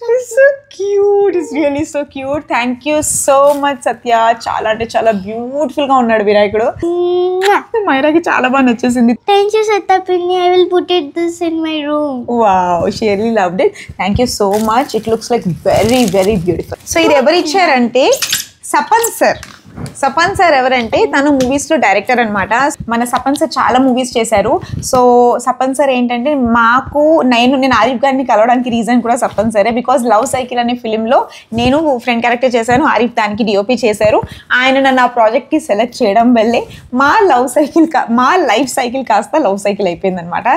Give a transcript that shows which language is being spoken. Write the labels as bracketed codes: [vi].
[en] So cute. It's really so cute. Thank you so much Satya. [te] చాలా అంటే చాలా beautiful గా ఉన్నాడు వినాయకుడు. మైరాకి చాలా బాగా నచ్చేసింది. [en] Thank you Satya Pinni. I will put this in my room. Wow, she really loved it. Thank you so much. It looks like very beautiful. So [te] ఇది ఎవరు ఇచ్చారంటే సపన్ సార్. సపన్ సార్ ఎవరంటే తను మూవీస్ లో డైరెక్టర్ అనమాట. మన సపన్ సార్ చాలా movies చేశారు. సో సపన్ సార్ ఏంటంటే నేను ఆరిఫ్ గారిని కలవడానికి రీజన్ కూడా సపన్ సరే. బికాజ్ లవ్ సైకిల్ అనే ఫిలిం లో నేను ఫ్రెండ్ క్యారెక్టర్ చేశాను, ఆరిఫ్ దానికి డిఓపి చేశారు. ఆయన నన్ను ఆ ప్రాజెక్ట్ కి సెలెక్ట్ చేయడం వల్లే మా లైఫ్ సైకిల్ కాస్త లవ్ సైకిల్ అయిపోయింది అనమాట.